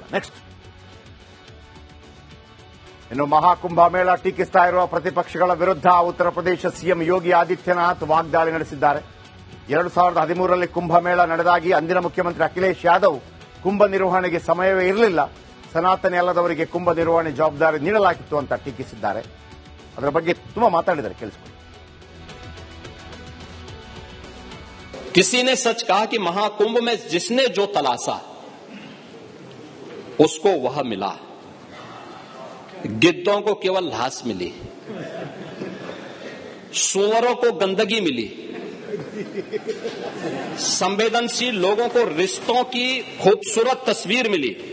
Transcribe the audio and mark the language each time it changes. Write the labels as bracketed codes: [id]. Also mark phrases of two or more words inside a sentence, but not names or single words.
[kn] ನೆಕ್ಸ್ಟ್, ಇನ್ನು ಮಹಾಕುಂಭಮೇಳ ಟೀಕಿಸ್ತಾ ಇರುವ ಪ್ರತಿಪಕ್ಷಗಳ ವಿರುದ್ಧ ಉತ್ತರ ಪ್ರದೇಶ ಸಿಎಂ ಯೋಗಿ ಆದಿತ್ಯನಾಥ್ ವಾಗ್ದಾಳಿ ನಡೆಸಿದ್ದಾರೆ. 2013ರಲ್ಲಿ ಕುಂಭಮೇಳ ನಡೆದಾಗಿ ಅಂದಿನ ಮುಖ್ಯಮಂತ್ರಿ ಅಖಿಲೇಶ್ ಯಾದವ್ ಕುಂಭ ನಿರ್ವಹಣೆಗೆ ಸಮಯವೇ ಇರಲಿಲ್ಲ, ಸನಾತನಿ ಅಲ್ಲದವರಿಗೆ ಕುಂಭ ನಿರ್ವಹಣೆ ಜವಾಬ್ದಾರಿ ನೀಡಲಾಗಿತ್ತು ಅಂತ ಟೀಕಿಸಿದ್ದಾರೆ. ಅದರ ಬಗ್ಗೆ ತುಂಬಾ ಮಾತಾಡಿದ್ದಾರೆ, ಕೇಳಿಸ್ಕೊಳ್ಳಿ. [hi] किसी ने सच कहा कि महाकुंभ में जिसने जो तलाशा उसको वह मिला, गिद्धों को केवल लाश मिली, सुअरों को गंदगी मिली, संवेदनशील लोगों को रिश्तों की खूबसूरत तस्वीर मिली,